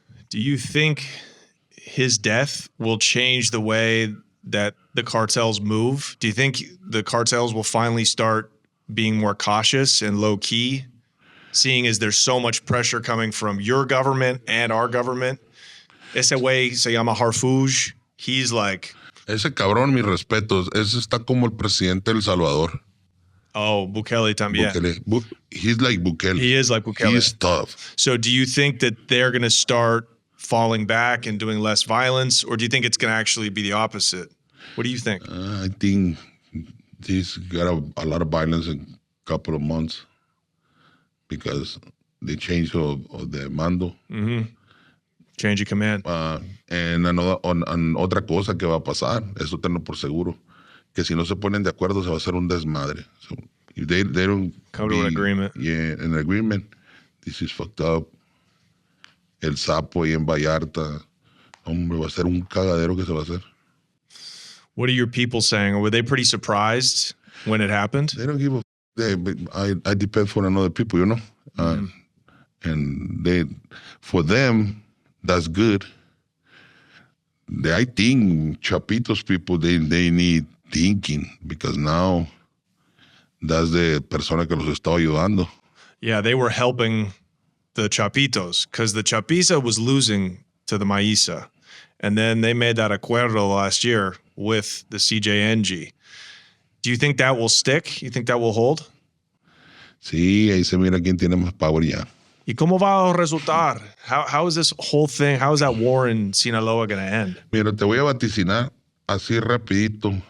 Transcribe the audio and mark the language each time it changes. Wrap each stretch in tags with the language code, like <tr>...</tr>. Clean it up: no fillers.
<en>Do you think his death will change the way that the cartels move? Do you think the cartels will finally start being more cautious and low key, seeing as there's so much pressure coming from your government and our government?</en> <es>Ese güey se llama Harfuj.</es> <en>He's like...</en> <es>Ese cabrón, mis respetos. Ese está como el presidente de El Salvador. Oh, Bukele también.</es> <en>Bukele. He's like Bukele. He is like Bukele. He's tough. So do you think that they're going to start falling back and doing less violence, or do you think it's going to actually be the opposite? What do you think? I think this got a lot of violence in a couple of months because they changed of the mando. Change of command.</en> <es>And otra cosa que va a pasar, eso tenlo por seguro, que si no se ponen de acuerdo se va a hacer un desmadre.</es> <en>So if they don't come to an agreement. Yeah, an agreement. This is fucked up.</en> <es>El Sapo y en Vallarta, hombre, va a ser un cagadero que se va a hacer.</es> <en>What are your people saying? Were they pretty surprised when it happened? They don't give a. But I depend for another people, you know, and for them that's good. I think Chapitos people they need thinking because now that's the</en> <es>persona que los está ayudando.</es> <en>Yeah, they were helping the Chapitos because the Chapiza was losing to the Maíza. And then they made that acuerdo last year with the CJNG. Do you think that will stick? You think that will hold?</en> <es>Sí, ahí se mira quién tiene más power ya. ¿Y cómo va a resultar?</es> <en>How is this whole thing, how is that war in Sinaloa going to end?</en> <es>Mira, te voy a vaticinar así rapidito.</es>